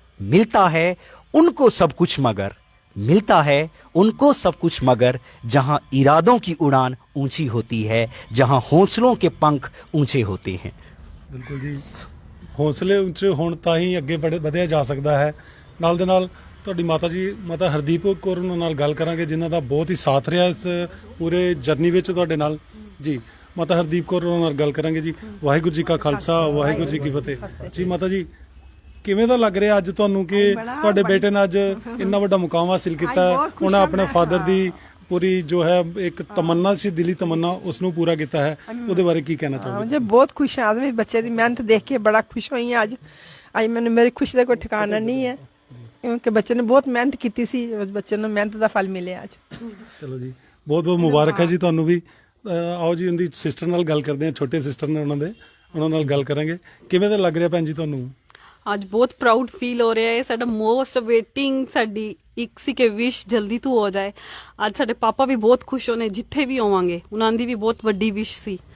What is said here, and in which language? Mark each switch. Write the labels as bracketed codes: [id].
[hi] मिलता है उनको सब कुछ मगर, मिलता है उनको सब कुछ मगर, जहां इरादों की उड़ान ऊंची होती है, जहां हौसलों के पंख ऊंचे होते हैं। [pa] ਬਿਲਕੁਲ ਜੀ, ਹੌਸਲੇ ਉੱਚੇ ਹੋਣ ਤਾਂ ਹੀ ਅੱਗੇ ਵਧਿਆ ਜਾ ਸਕਦਾ ਹੈ। ਨਾਲ ਦੇ ਨਾਲ ਤੁਹਾਡੀ ਮਾਤਾ ਜੀ, ਮਾਤਾ ਹਰਦੀਪ ਕੌਰ ਉਹਨਾਂ ਨਾਲ ਗੱਲ ਕਰਾਂਗੇ, ਜਿਨ੍ਹਾਂ ਦਾ ਬਹੁਤ ਹੀ ਸਾਥ ਰਿਹਾ ਇਸ ਪੂਰੇ ਜਰਨੀ ਵਿੱਚ ਤੁਹਾਡੇ ਨਾਲ। ਜੀ ਮਾਤਾ ਹਰਦੀਪ ਕੌਰ ਉਹਨਾਂ ਨਾਲ ਗੱਲ ਕਰਾਂਗੇ ਜੀ। ਵਾਹਿਗੁਰੂ ਜੀ ਕਾ ਖਾਲਸਾ, ਵਾਹਿਗੁਰੂ ਜੀ ਕੀ ਫਤਿਹ। ਜੀ ਮਾਤਾ ਜੀ, ਕਿਵੇਂ ਦਾ ਲੱਗ ਰਿਹਾ ਅੱਜ ਤੁਹਾਨੂੰ ਕਿ ਤੁਹਾਡੇ ਬੇਟੇ ਨੇ ਅੱਜ ਇੰਨਾ ਵੱਡਾ ਮੁਕਾਮ ਹਾਸਿਲ ਕੀਤਾ ਹੈ? ਉਹਨਾਂ ਆਪਣੇ ਫਾਦਰ ਦੀ [hi] पूरी जो है एक तमन्ना सी, दिली तमन्ना, उसनों पूरा किया है। [pa] ਉਹਦੇ ਬਾਰੇ ਕੀ ਕਹਿਣਾ ਚਾਹੋਗੇ? [hi] मुझे बहुत खुश है आज, मेरे बच्चे की मेहनत देख के बड़ा खुश हुई आज। आज मैंने मेरी खुशी का कोई ठिकाना नहीं है, क्योंकि बच्चे ने बहुत मेहनत की सी, बच्चे ने मेहनत का फल मिले आज। [pa] ਚਲੋ ਜੀ, ਬਹੁਤ ਬਹੁਤ ਮੁਬਾਰਕ ਹੈ ਜੀ ਤੁਹਾਨੂੰ ਵੀ। ਆਓ ਜੀ ਉਹਦੀ ਸਿਸਟਰ ਨਾਲ ਗੱਲ ਕਰਦੇ ਹਾਂ, ਛੋਟੇ ਸਿਸਟਰ ਨੇ ਉਹਨਾਂ ਨਾਲ ਗੱਲ ਕਰਾਂਗੇ। ਕਿਵੇਂ ਦਾ ਲੱਗ ਰਿਹਾ ਭੈਣ ਜੀ ਤੁਹਾਨੂੰ? ਅੱਜ ਬਹੁਤ ਪ੍ਰਾਊਡ ਫੀਲ ਹੋ ਰਿਹਾ ਹੈ। ਸਾਡਾ ਮੋਸਟ ਵੇਟਿੰਗ ਸਾਡੀ ਇੱਕ ਸੀ ਕਿ ਵਿਸ਼ ਜਲਦੀ ਤੋਂ ਹੋ ਜਾਏ। ਅੱਜ ਸਾਡੇ ਪਾਪਾ ਵੀ ਬਹੁਤ ਖੁਸ਼ ਹੋਣੇ, ਜਿੱਥੇ ਵੀ ਹੋਵਾਂਗੇ ਉਹਨਾਂ ਦੀ ਵੀ ਬਹੁਤ ਵੱਡੀ ਵਿਸ਼ ਸੀ।